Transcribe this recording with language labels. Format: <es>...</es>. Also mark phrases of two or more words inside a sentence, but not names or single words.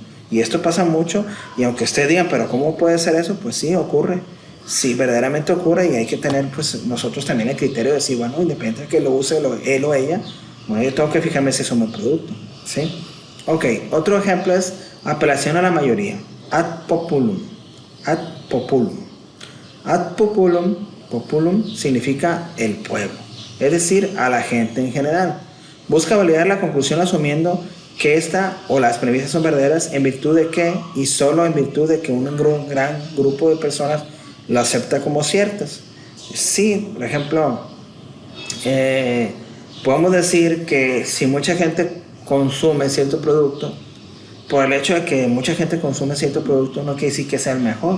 <es>Y esto pasa mucho, y aunque ustedes digan, pero ¿cómo puede ser eso? Pues sí, ocurre. Sí, verdaderamente ocurre, y hay que tener pues nosotros también el criterio de decir, bueno, independientemente de que lo use él o ella, bueno, yo tengo que fijarme si es un buen producto, ¿sí? Ok, otro ejemplo es apelación a la mayoría.</es> <la>Ad populum. Ad populum. Ad populum</la> <es>significa el pueblo, es decir, a la gente en general. Busca validar la conclusión asumiendo que esta o las premisas son verdaderas en virtud de que, y solo en virtud de que un gran grupo de personas lo acepta como ciertas. Sí, por ejemplo, podemos decir que si mucha gente consume cierto producto, por el hecho de que mucha gente consume cierto producto no quiere decir que sea el mejor.</es>